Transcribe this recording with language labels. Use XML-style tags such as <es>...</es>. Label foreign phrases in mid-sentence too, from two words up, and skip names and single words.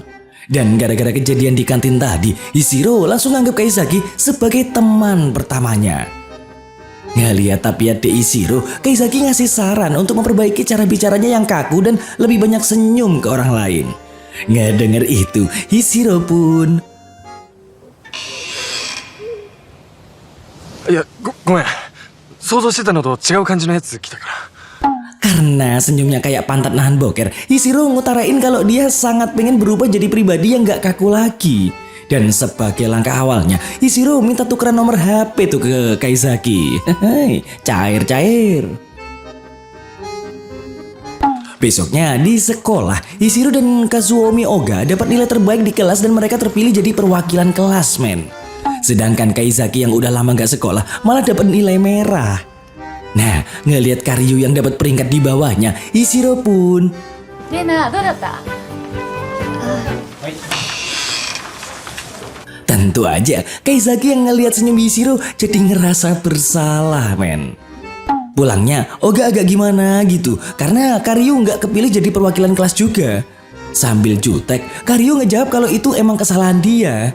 <id>Dan gara-gara kejadian di kantin tadi, Hishiro langsung anggap Kaizaki sebagai teman pertamanya. Ngeliat tapiat de Hishiro, Kaizaki ngasih saran untuk memperbaiki cara bicaranya yang kaku dan lebih banyak senyum ke orang lain. Nggak denger itu, Hishiro pun...</id> <ja>いや、ごめん。想像してたのと違う感じのやつ来たから。</ja> <id>Karena senyumnya kayak pantat nahan boker, Hishiro ngutarain kalau dia sangat pengen berubah jadi pribadi yang gak kaku lagi. Dan sebagai langkah awalnya, Hishiro minta tukeran nomor HP tuh ke Kaizaki. Cair-cair. Besoknya di sekolah, Hishiro dan Kazuomi Oga dapat nilai terbaik di kelas dan mereka terpilih jadi perwakilan kelas, men. Sedangkan Kaizaki yang udah lama gak sekolah malah dapat nilai merah. Nah, ngelihat Karyu yang dapat peringkat di bawahnya, Hishiro pun...</id> <ja>Rena, どうだった?</ja> <id>Tentu aja, Kaizaki yang ngelihat senyum Hishiro jadi ngerasa bersalah, men. Pulangnya, Oga agak gimana gitu, karena Karyu nggak kepilih jadi perwakilan kelas juga. Sambil jutek, Karyu ngejawab kalau itu emang kesalahan dia.</id>